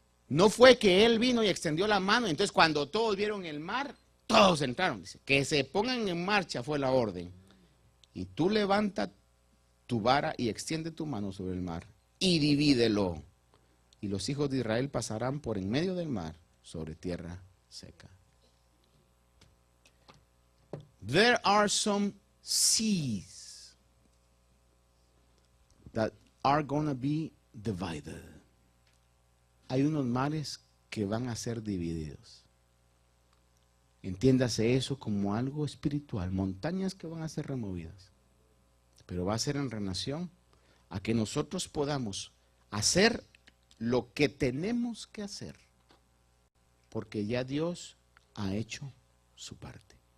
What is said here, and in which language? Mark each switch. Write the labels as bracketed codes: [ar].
[es] No fue que él vino y extendió la mano, entonces cuando todos vieron el mar, todos entraron. Dice, que se pongan en marcha fue la orden. Y tú levanta tu vara y extiende tu mano sobre el mar y divídelo. Y los hijos de Israel pasarán por en medio del mar sobre tierra seca. [en] There are some seas that are going to be divided. [es] Hay unos mares que van a ser divididos. Entiéndase eso como algo espiritual, montañas que van a ser removidas. Pero va a ser en relación a que nosotros podamos hacer lo que tenemos que hacer, porque ya Dios ha hecho su parte.